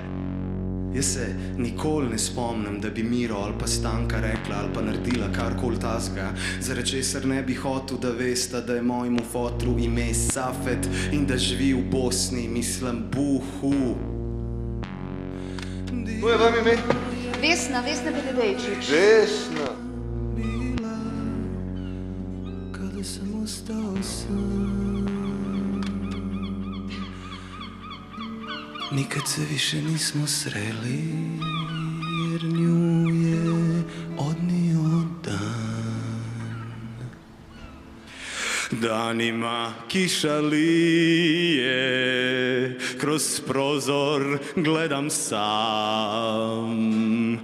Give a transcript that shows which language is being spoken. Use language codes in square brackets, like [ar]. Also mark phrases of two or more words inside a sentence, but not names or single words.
[sl] Jaz se nikoli ne spomnim, da bi Miro ali pa Stanka rekla ali pa naredila karkoli tasga, zaradi česar ne bi hotel, da veste, da je mojemu fotru ime Safet in da živi v Bosni, mislim Buhu. To je vam ime? Vesna Bededejčič. Vesna. [bs] Kada sem ostal sam, nikad se više nismo sreli, jer nju je odnio dan. Danima kiša lije, kroz prozor gledam sam.